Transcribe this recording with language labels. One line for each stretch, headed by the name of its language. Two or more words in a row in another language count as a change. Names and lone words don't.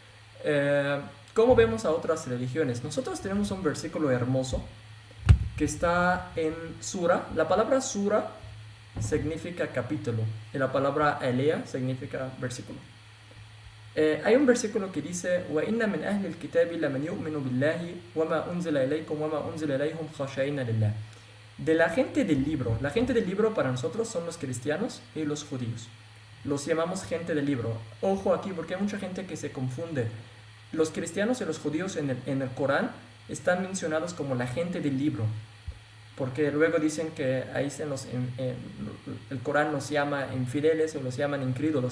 Spanish: ¿Cómo vemos a otras religiones? Nosotros tenemos un versículo hermoso que está en Sura. La palabra Sura significa capítulo y la palabra Elea significa versículo. Hay un versículo que dice:
Arabic: وَإِنَّ مِنْ أَهْلِ الْكِتَابِ لَمَنْ يُؤْمِنُ بِاللَّهِ وَمَا أُنزِلَ إِلَيْكُمْ وَمَا أُنزِلَ إِلَيْهُمْ خَاشِعِينَ لِلَّهِ.
Spanish: De la gente del libro. La gente del libro para nosotros son los cristianos y los judíos. Los llamamos gente del libro. Ojo aquí, porque hay mucha gente que se confunde. Los cristianos y los judíos en el Corán están mencionados como la gente del libro, porque luego dicen que ahí el Corán los llama infieles o los llaman incrédulos.